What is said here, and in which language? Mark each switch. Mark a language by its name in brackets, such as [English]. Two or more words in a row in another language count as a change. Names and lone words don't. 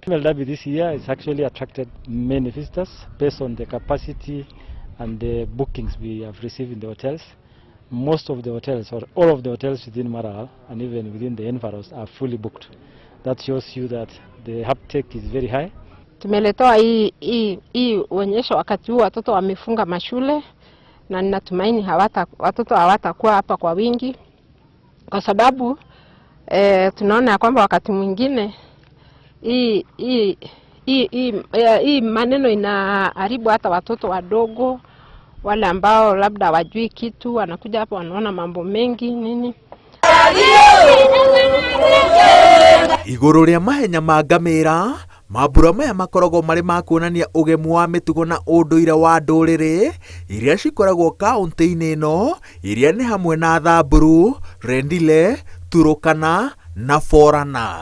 [English] Derby this year has actually attracted many visitors based on the capacity and the bookings we have received in the hotels. Most of the hotels, or all of the hotels within Maralal and even within the environs, are fully booked. That shows you that the uptake is very high. [Swahili] Tumeletewa hii uonyesho wakati huu watoto wamefunga mashule, na ninatumaini watoto hawatakuwa hapa kwa wingi, kwa sababu tunaona ya kwamba wakati mwingine hii maneno inaharibu hata watoto wadogo, wale ambao labda hawajui kitu, wanakuja hapa wanaona mambo mengi nini. [Kikuyu] Igũrũ rĩa mahenya ma ngamĩra, mambura maya makoragwo marĩ ma kuonania ũgemu wa mĩtugo na ũndũire wa ndũrĩrĩ iria cikoragwo kaunti-inĩ ĩno, iria nĩ hamwe na Samburu, Rendile, Turkana na Borana.